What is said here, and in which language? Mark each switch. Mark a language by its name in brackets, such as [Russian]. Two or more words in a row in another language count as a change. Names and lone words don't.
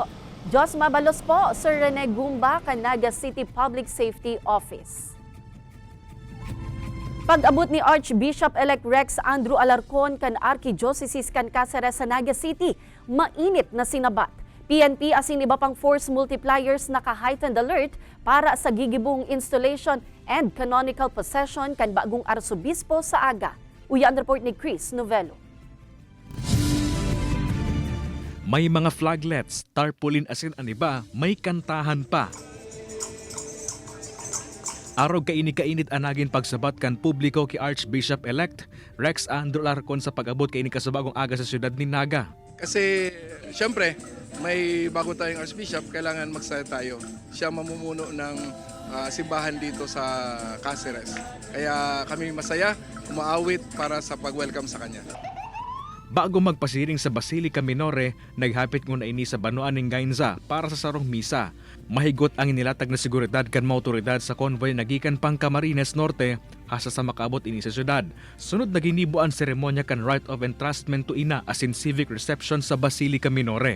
[Bikol] Diyos mabalos po, Sir Rene Gumba, Naga City Public Safety Office. Pag-abot ni Archbishop-elect Rex Andrew Alarcon kan Archdiocese kan Cáceres sa Naga City, mainit na sinabat. PNP asin iba pang [English] force multipliers [Bikol] naka- [English] heightened alert [Bikol] para sa gigibong [English] installation and canonical possession [Bikol] kan bagong arsobispo sa aga. Uyan report ni Chris Novelo. May mga flaglets, tarpaulin asin ang iba, may kantahan pa. Araw kainit anagin pagsabat kan publiko ki Archbishop-elect Rex Andrew Alarcon sa pag-abot kaini kasabagong aga sa siyudad ni Naga. [Filipino] Kasi siyempre may bago tayong Archbishop, kailangan magsaya tayo. Siya mamumuno ng simbahan dito sa Cáceres. Kaya kami masaya, umaawit para sa pag-welcome sa kanya. [Bikol] Bago magpasiring sa Basilica Minore, naghapit nguna ini sa Banuan ng Gainza para sa sarong misa. Mahigot ang inilatag na seguridad kan mga otoridad sa konvoy nagikan pang Camarines Norte hasta sa makaabot ini sa syudad. Sunod na ginibo ang seremonya kan Rite of Entrustment to Ina asin [English] civic reception [Bikol] sa Basilica Minore.